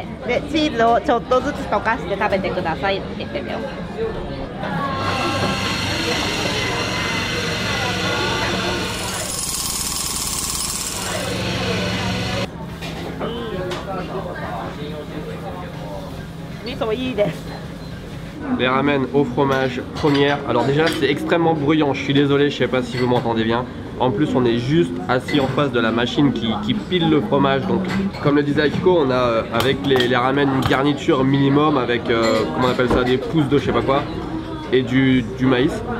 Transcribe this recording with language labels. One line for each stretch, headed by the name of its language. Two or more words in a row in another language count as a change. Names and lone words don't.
Japanese: でチーズをちょっとずつ溶かして食べてくださいって言ってたよ。味噌いいです。
French: Les ramen au fromage première. Alors déjà c'est extrêmement bruyant, je suis désolé, je sais pas si vous m'entendez bien. En plus on est juste assis en face de la machine qui pile le fromage. Donc comme le disait Akiko, on a avec les ramen une garniture minimum avec comment on appelle ça, des pousses de je sais pas quoi et du maïs.